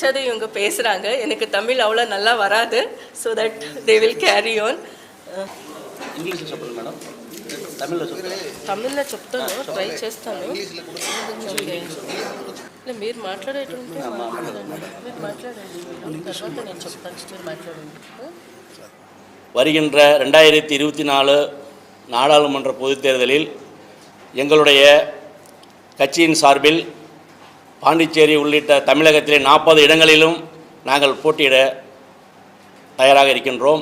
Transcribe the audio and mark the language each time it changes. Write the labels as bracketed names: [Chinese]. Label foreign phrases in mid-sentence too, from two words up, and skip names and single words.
[Tamil] நினச்சது இவங்க பேசுகிறாங்க. எனக்கு தமிழ் அவ்வளோ நல்லா வராது. [English] So that they will carry on. [Telugu] ఇంగ్లీష్లో చెప్పండి మేడం. తమిళ్లో చెప్తాను, ట్రై చేస్తాను. మీరు మాట్లాడేటువంటి మీరు మాట్లాడండి, తర్వాత నేను చెప్తాను. స్టిల్ మాట్లాడండి. [Tamil] வருகின்ற 2024 நாடாளுமன்ற பொதுத் தேர்தலில் எங்களுடைய கட்சியின் சார்பில் பாண்டிச்சேரி உள்ளிட்ட தமிழகத்திலே 40 இடங்களிலும் நாங்கள் போட்டியிட தயாராக இருக்கின்றோம்.